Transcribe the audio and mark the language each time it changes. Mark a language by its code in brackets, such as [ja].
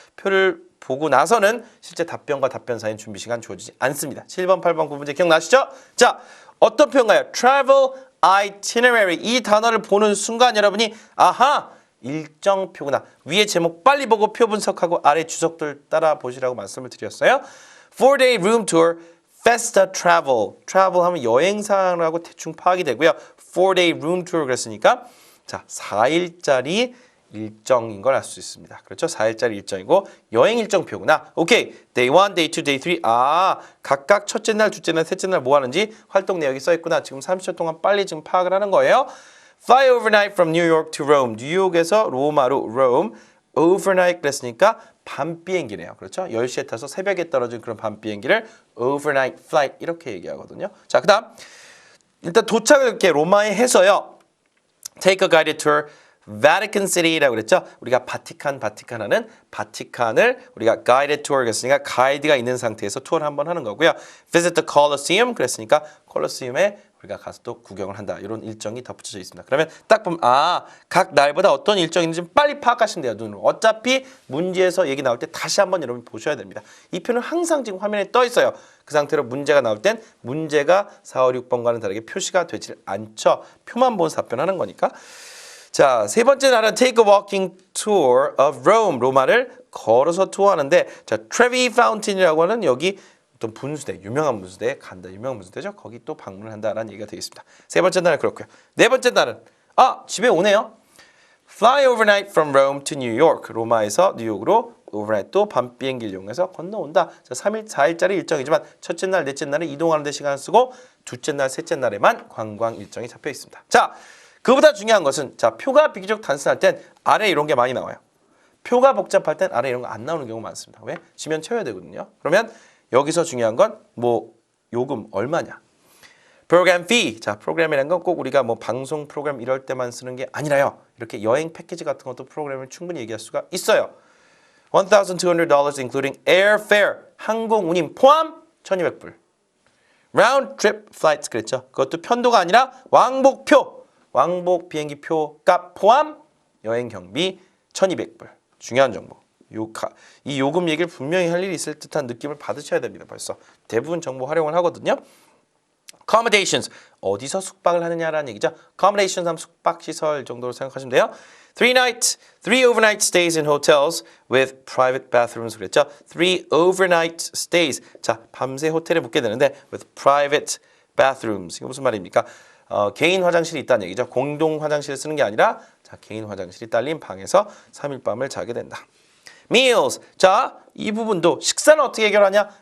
[ko] 표를 보고 나서는 실제 답변과 답변 사이인 준비 시간 주어지지 않습니다. 7번, 8번, 9문제 기억나시죠? 자, 어떤 표현가요? [en] Travel itinerary. [ko] 이 단어를 보는 순간 여러분이 아하! 일정표구나. 위에 제목 빨리 보고 표 분석하고 아래 주석들 따라 보시라고 말씀을 드렸어요. [en] 4-day room tour, Festa travel. [ko] travel 하면 여행사라고 대충 파악이 되고요. [en] 4-day room tour [ko] 그랬으니까 자, 4일짜리 일정인 걸 알 수 있습니다. 그렇죠? 4일짜리 일정이고 여행 일정표구나. [en] 오케이. Day 1, Day 2, Day 3. [ko] 각각 첫째 날, 둘째 날, 셋째 날 뭐 하는지 활동 내역이 써 있구나. 지금 30초 동안 빨리 지금 파악을 하는 거예요. [en] Fly overnight from New York to Rome. [ko] 뉴욕에서 로마로 Rome. Overnight 그랬으니까 밤 비행기네요. 그렇죠? 10시에 타서 새벽에 떨어진 그런 밤 비행기를 overnight flight 이렇게 얘기하거든요. 자, 그다음 일단 도착을 이렇게 로마에 해서요. [en] Take a guided tour Vatican City라고 그랬죠. [ko] 우리가 바티칸 하는 바티칸을 우리가 guided tour 그랬으니까 가이드가 있는 상태에서 투어를 한번 하는 거고요. [en] Visit the Colosseum [ko] 그랬으니까 콜로세움에 우리가 가서 또 구경을 한다. 이런 일정이 덧붙여져 있습니다. 그러면 딱 보면 각 날보다 어떤 일정이 있는지 빨리 파악하시면 돼요. 눈으로. 어차피 문제에서 얘기 나올 때 다시 한번 여러분 보셔야 됩니다. 이 표는 항상 지금 화면에 떠 있어요. 그 상태로 문제가 나올 땐 문제가 4, 5, 6번과는 다르게 표시가 되질 않죠. 표만 보면서 답변하는 거니까. 자, 세 번째 날은 [en] take a walking tour of Rome. [ko] 로마를 걸어서 투어하는데 자, Trevi Fountain이라고 하는 여기 어떤 분수대, 유명한 분수대에 간다. 유명한 분수대죠. 거기 또 방문을 한다라는 얘기가 되겠습니다. 세 번째 날은 그렇고요. 네 번째 날은 집에 오네요. [en] Fly overnight from Rome to New York. [ko] 로마에서 뉴욕으로 overnight 또 밤 비행기를 이용해서 건너온다. 자, 3일, 4일짜리 일정이지만 첫째 날, 넷째 날은 이동하는 데 시간을 쓰고 둘째 날, 셋째 날에만 관광 일정이 잡혀 있습니다. 자, 그보다 중요한 것은 자, 표가 비교적 단순할 땐 아래 이런 게 많이 나와요. 표가 복잡할 땐 아래 이런 거 안 나오는 경우가 많습니다. 왜? 지면 채워야 되거든요. 그러면 여기서 중요한 건 뭐 요금 얼마냐? 프로그램 fee. 자, 프로그램이라는 건 꼭 우리가 뭐 방송 프로그램 이럴 때만 쓰는 게 아니라요. 이렇게 여행 패키지 같은 것도 프로그램을 충분히 얘기할 수가 있어요. $1,200 [en] including airfare. [ko] 항공 운임 포함 1,200불. [en] round trip flights 그랬죠. [ko] 그것도 편도가 아니라 왕복표. 왕복 비행기 표 값 포함 여행 경비 1,200불. 중요한 정보. 이 요금 얘기를 분명히 할 일이 있을 듯한 느낌을 받으셔야 됩니다. 벌써 대부분 정보 활용을 하거든요. [en] Accommodations. [ko] 어디서 숙박을 하느냐라는 얘기죠. Accommodations 하면 숙박시설 정도로 생각하시면 돼요. [en] 3 overnight stays in hotels with private bathrooms 그랬죠. 3 overnight stays. [ko] 자, 밤새 호텔에 묵게 되는데 [en] with private bathrooms. [ko] 이거 무슨 말입니까? 개인 화장실이 있다는 얘기죠. 공동 화장실을 쓰는 게 아니라 자, 개인 화장실이 딸린 방에서 3일 밤을 자게 된다. [en] Meals. [ko] 자, 이 부분도 식사는 어떻게 해결하냐?